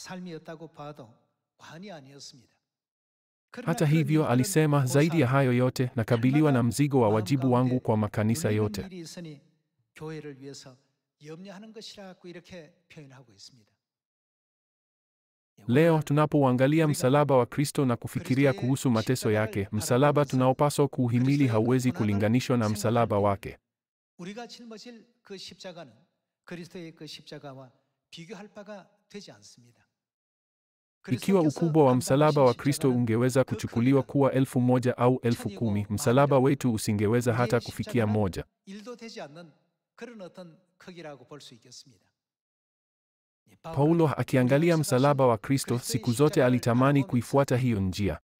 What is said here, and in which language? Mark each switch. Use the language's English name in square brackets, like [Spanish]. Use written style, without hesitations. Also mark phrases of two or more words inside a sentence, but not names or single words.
[Swahili] Hata hivyo, alisema, zaidi ya hayo yote, nakabiliwa na mzigo wa wajibu wangu kwa makanisa yote. Leo tunapouangalia msalaba wa Kristo na kufikiria kuhusu mateso yake, msalaba tunaopaswa kuuhimili hauwezi kulinganishwa na msalaba wake. [Korean] 우리가 짊어질 그 십자가는 그리스도의 그 십자가와 비교할 바가 되지 않습니다. [Swahili] Ikiwa ukubwa wa msalaba wa Kristo ungeweza kuchukuliwa kuwa 1,000 au 10,000, msalaba wetu usingeweza hata kufikia 1. Paulo akiangalia msalaba wa Kristo siku zote alitamani kuifuata hiyo njia.